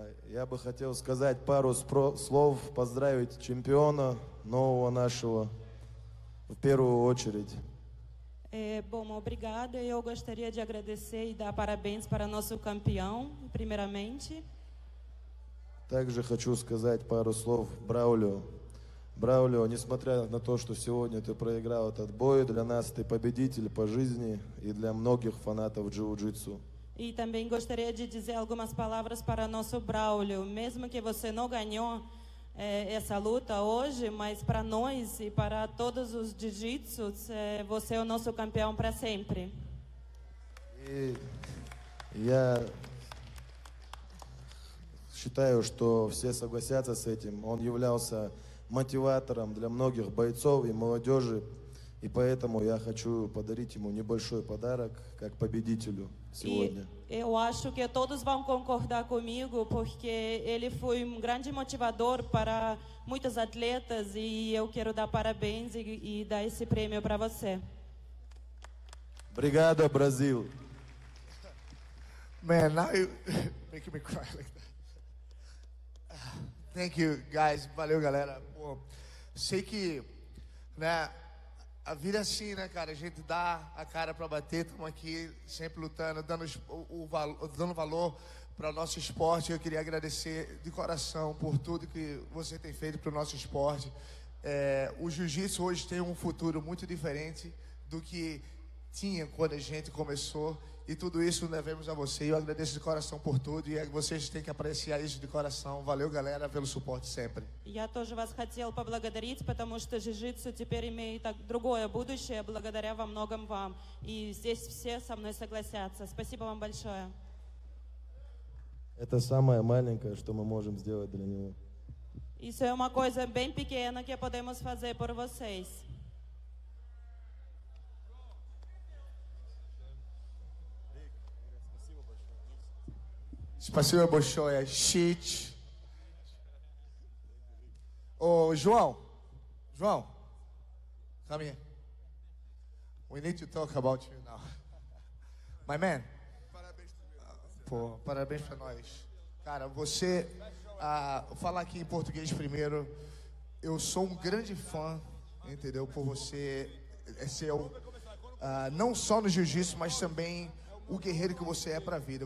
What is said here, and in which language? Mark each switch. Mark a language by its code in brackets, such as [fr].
[ru] Я бы хотел сказать пару слов, поздравить чемпиона нового нашего в первую очередь. [pt] Bom, obrigada. Eu gostaria de agradecer e dar parabéns para nosso campeão, primeiramente. [ru] Также хочу сказать пару слов Браулио. Браулио, несмотря на то, что сегодня ты проиграл этот бой, для нас ты победитель по жизни и для многих фанатов джиу-джитсу. [pt] E também gostaria de dizer algumas palavras para nosso Braulio. Mesmo que você não ganhou essa luta hoje, mas para nós e para todos os jiu-jitsus, você é o nosso campeão para sempre. [ru] И я считаю, что все согласятся с этим. Он являлся мотиватором для многих бойцов и молодежи. И поэтому я хочу подарить ему небольшой подарок, как победителю сегодня. [pt] Eu acho que todos vão concordar comigo, porque ele foi grande motivador para muitos atletas e eu quero dar parabéns e dar esse prêmio para você. Obrigado, Brasil. [en] Man, now you making me cry like that. Thank you, guys. [pt] Valeu, galera. Pô, sei que, né, a vida é assim, né, cara? A gente dá a cara pra bater, estamos aqui sempre lutando, dando valor para o nosso esporte. Eu queria agradecer de coração por tudo que você tem feito para o nosso esporte. O jiu-jitsu hoje tem um futuro muito diferente do que tinha quando a gente começou. E tudo isso devemos a você. Eu agradeço de coração por tudo. E vocês têm que apreciar isso de coração. Valeu, galera, pelo suporte sempre. [ru] Я тоже вас хотел поблагодарить, потому что jiu-jitsu теперь имеет другое будущее, благодаря во многом вам. И здесь все со мной согласятся. Спасибо вам большое. Это самое маленькое, что мы можем сделать для него. [pt] Isso é uma coisa bem pequena que podemos fazer por vocês. [ru] Spasibo большое. [en] Shit. Ô, João, come here. We need to talk about you now. My man. [pt] Pô, parabéns pra nós. Cara, você, vou falar aqui em português primeiro. Eu sou um grande fã, entendeu? Por você ser não só no jiu-jitsu, mas também o guerreiro que você é pra vida.